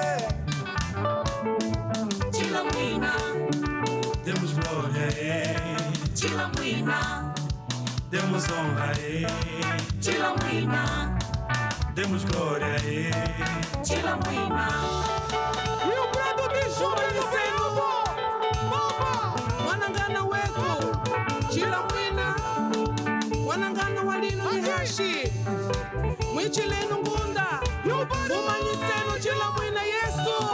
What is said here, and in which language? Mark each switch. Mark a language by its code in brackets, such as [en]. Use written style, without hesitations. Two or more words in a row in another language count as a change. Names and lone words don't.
[pt] Tilamuina, Demos glória, Tilamuina, demos honra, Tilamuina, demos glória, Tilamuina. E o brado de Júlio Senhor, [cjk] wanangana wetu, Chilamwina, wanangana walino Mihashi, Mwichilenu Ngunda, Umanyisenu Chilamwina Yesu.